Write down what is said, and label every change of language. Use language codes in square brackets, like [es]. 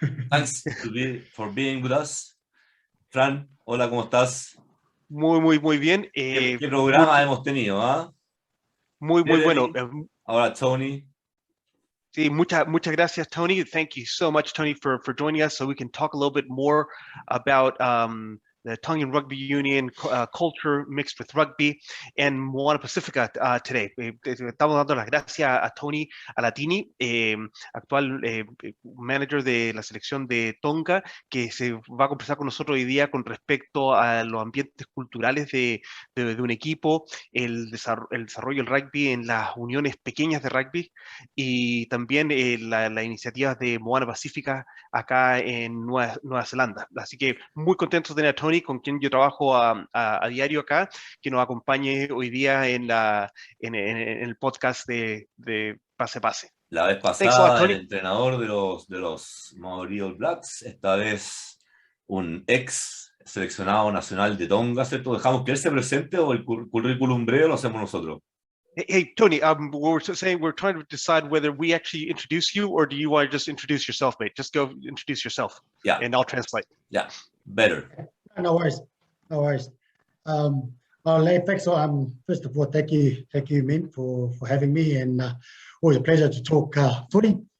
[en] Thanks for being with us. [es] Fran, hola, ¿cómo estás? Muy bien. ¿Qué programa hemos tenido? Muy bueno. Ahora, Tony. Sí, muchas gracias, Tony. [en] Thank you so much, Tony, for joining us so we can talk a little bit more about the Tongan Rugby Union culture mixed with rugby and Moana Pasifika today. [es] Estamos dando las gracias a Tony Alatini, actual manager de la selección de Tonga, que se va a conversar con nosotros hoy día con respecto a los ambientes culturales de un equipo, el desarrollo del rugby en las uniones pequeñas de rugby y también la iniciativa de Moana Pasifika acá en Nueva Zelanda. Así que muy contentos de tener a Tony, con quien yo trabajo a diario acá, que nos acompañe hoy día en el podcast de Pase a Pase. La vez pasada el entrenador de los Maori All Blacks, esta vez un ex seleccionado nacional de Tonga, ¿cierto? ¿Dejamos que él se presente o el currículum breve lo hacemos nosotros? [en] Hey, Tony, we're saying we're trying to decide whether we actually introduce you or do you want to just introduce yourself, mate? Just go introduce yourself. Yeah. And I'll translate. Yeah, better. No worries. Thanks. First of all, thank you, Min, for having me, and always a pleasure to talk footy.